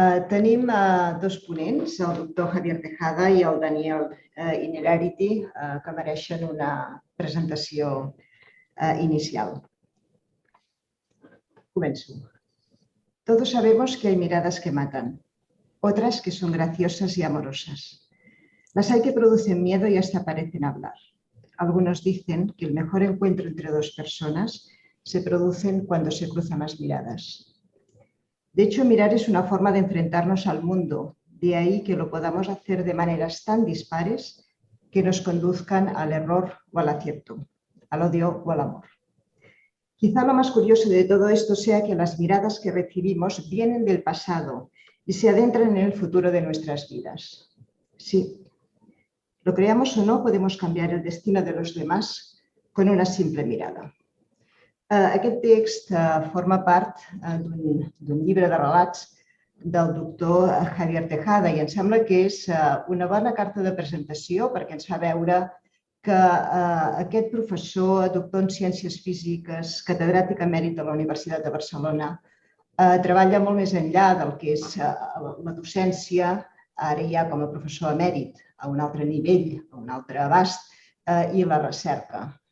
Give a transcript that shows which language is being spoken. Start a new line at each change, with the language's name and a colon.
Catalan: Tenim dos ponents, el doctor Javier Tejada i el Daniel Innerarity, que mereixen una presentació inicial. Començo.
Spanish: Todos sabemos que hay miradas que matan, otras que son graciosas y amorosas. Las hay que producen miedo y hasta parecen hablar. Algunos dicen que el mejor encuentro entre dos personas se produce cuando se cruzan las miradas. De hecho, mirar es una forma de enfrentarnos al mundo, de ahí que lo podamos hacer de maneras tan dispares que nos conduzcan al error o al acierto, al odio o al amor. Quizá lo más curioso de todo esto sea que las miradas que recibimos vienen del pasado y se adentran en el futuro de nuestras vidas. Sí, lo creamos o no, podemos cambiar el destino de los demás con una simple mirada.
Catalan: Aquest text forma part d'un llibre de relats del doctor Javier Tejada i em sembla que és una bona carta de presentació perquè ens fa veure que aquest professor, doctor en Ciències Físiques, catedràtic emèrit de la Universitat de Barcelona, treballa molt més enllà del que és la docència, ara ja com a professor emèrit, a un altre nivell, a un altre abast, i la recerca.